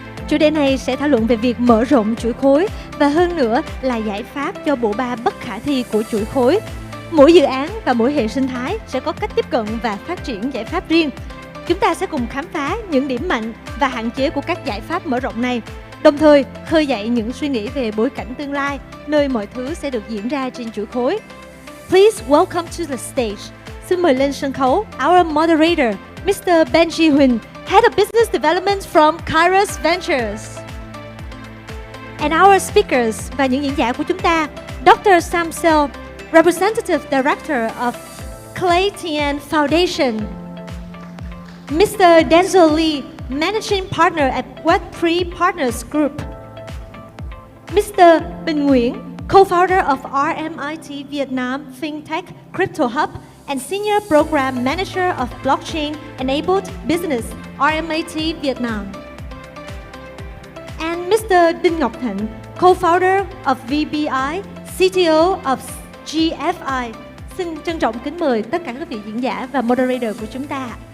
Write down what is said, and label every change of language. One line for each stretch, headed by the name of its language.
Vietnamese: Chủ đề này sẽ thảo luận về việc mở rộng chuỗi khối và hơn nữa là giải pháp cho bộ ba bất khả thi của chuỗi khối. Mỗi dự án và mỗi hệ sinh thái sẽ có cách tiếp cận và phát triển giải pháp riêng. Chúng ta sẽ cùng khám phá những điểm mạnh và hạn chế của các giải pháp mở rộng này, đồng thời khơi dậy những suy nghĩ về bối cảnh tương lai, nơi mọi thứ sẽ được diễn ra trên chuỗi khối.
English: Please welcome to the stage.
Vietnamese: Xin mời lên sân khấu
English: our moderator, Mr. Benji Huỳnh, Head of Business Development from Kairos Ventures. And our speakers
Vietnamese: và những diễn giả của chúng ta,
English: Dr. Sam Sell, Representative Director of Clayton Foundation, Mr. Denzel Lee, Managing Partner at Web3 Partners Group, Mr. Bình Nguyễn, Co-founder of RMIT Vietnam FinTech Crypto Hub and Senior Program Manager of Blockchain Enabled Business, RMIT Vietnam. And Mr. Đinh Ngọc Thịnh, Co-founder of VBI, CTO of GFI.
Vietnamese: Xin trân trọng kính mời tất cả các vị diễn giả và moderator của chúng ta.